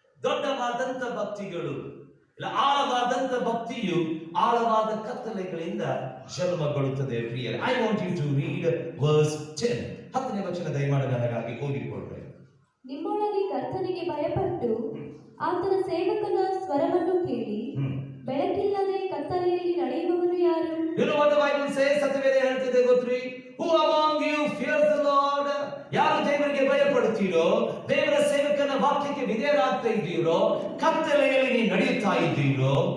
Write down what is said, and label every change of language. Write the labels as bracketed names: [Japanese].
[Kannada] ದೊಡ್ಡವಾದಂತ ಭಕ್ತಿಗಳು ಇಲ್ಲ, ಆಳವಾದಂತ ಭಕ್ತಿಯು ಆಳವಾದ ಕತ್ತಲೆಗಳಿಂದ ಜನ್ಮಗೊಳ್ಳುತ್ತದೆ ಪ್ರಿಯರೇ. [English] I want you to read verse 10. [Kannada] 10ನೇ ವಚನ ದಯಮಾಡಿ ನನಗಾಗಿ ಓದಿಕೊಳ್ಳ್ರಿ. ನಿಮ್ಮೊಳಗೆ ಕರ್ತನಿಗೆ ಭಯಪಟ್ಟು ಆತನ ಸೇವಕನ ಸ್ವರವನ್ನು ಕೇಳಿ ಬೆಳಕಿಲ್ಲದೆ ಕತ್ತಲೆಯಲ್ಲಿ ನಡೆಯುವವನು ಯಾರು? [English] You know what the Bible says? [Kannada] Satyaveda ಹೇಳ್ತಿದೆ ಗೊತ್ತ್ರಿ? [English] Who among you fears the Lord? [Kannada] ಯಾರು ದೇವರಿಗೆ ಭಯಪಡುತ್ತೀರೋ, ದೇವರ ಸೇವಕನ ವಾಕ್ಯಕ್ಕೆ ವಿಧೇಯರಾಗ್ತಾ ಇದ್ದೀರೋ, ಕತ್ತಲೆಯಲ್ಲಿ ನೀವು ನಡೆಯುತ್ತಾ ಇದ್ದೀರೋ.